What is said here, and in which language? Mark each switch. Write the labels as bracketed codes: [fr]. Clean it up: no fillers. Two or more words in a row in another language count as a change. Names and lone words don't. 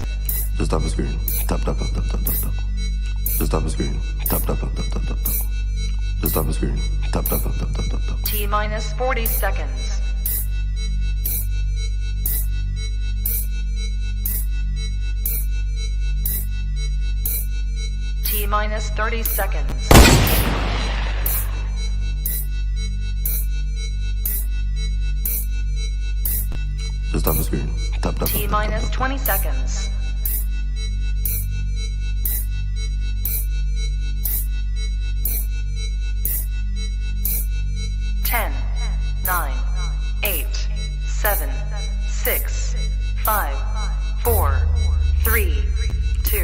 [en] Just tap the screen. Tap, tap, tap, tap, tap, tap, tap. Just tap the screen. Tap, tap, tap, tap, tap, tap, tap. Just tap the screen. Tap, tap, tap, tap, tap, tap, tap. T minus 40 seconds. T minus 30 seconds. Just tap the screen. Tap, tap, T tap, minus tap, tap. 20 seconds. Ten, 9, 8, 7, 6, 5, 4, 3, 2,